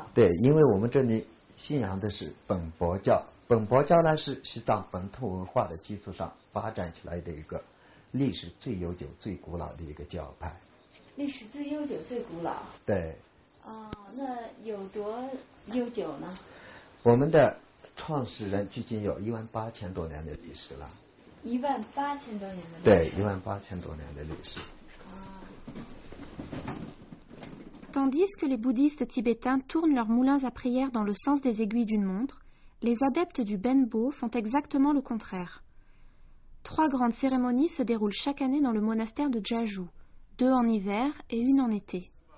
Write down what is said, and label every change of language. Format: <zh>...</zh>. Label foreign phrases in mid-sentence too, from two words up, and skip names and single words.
<zh>对，因为我们这里信仰的是本钵教，本钵教呢是西藏本土文化的基础上发展起来的一个历史最悠久、最古老的一个教派。历史最悠久、最古老。对。哦，那有多悠久呢？我们的创始人距今有18000多年的历史了。 18000多年的历史。对，18000多年的历史。</zh> <fr>Tandis que les bouddhistes tibétains tournent leurs moulins à prière dans le sens des aiguilles d'une montre, les adeptes du Benbo font exactement le contraire. 3 grandes cérémonies se déroulent chaque année dans le monastère de Jeju, 2 en hiver et 1 en été.</fr>